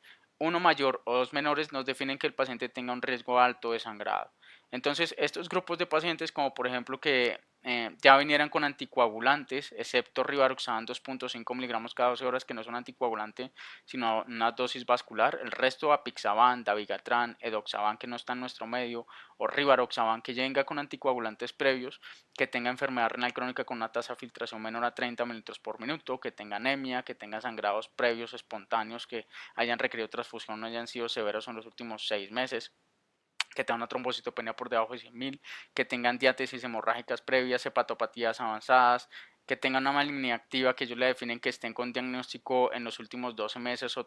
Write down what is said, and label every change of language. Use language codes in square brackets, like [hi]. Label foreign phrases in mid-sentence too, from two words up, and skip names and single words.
[es] Uno mayor o dos menores nos definen que el paciente tenga un riesgo alto de sangrado. Entonces, estos grupos de pacientes, como por ejemplo que ya vinieran con anticoagulantes, excepto rivaroxaban 2.5 miligramos cada 12 horas, que no es un anticoagulante, sino una dosis vascular. El resto, apixaban, dabigatran, edoxaban, que no está en nuestro medio, o rivaroxaban, que venga con anticoagulantes previos, que tenga enfermedad renal crónica con una tasa de filtración menor a 30 mililitros por minuto, que tenga anemia, que tenga sangrados previos espontáneos, que hayan requerido transfusión, no hayan sido severos en los últimos 6 meses, que tengan una trombocitopenia por debajo de 100.000, que tengan diátesis hemorrágicas previas, hepatopatías avanzadas, que tengan una malignidad activa, que ellos le definen que estén con diagnóstico en los últimos 12 meses o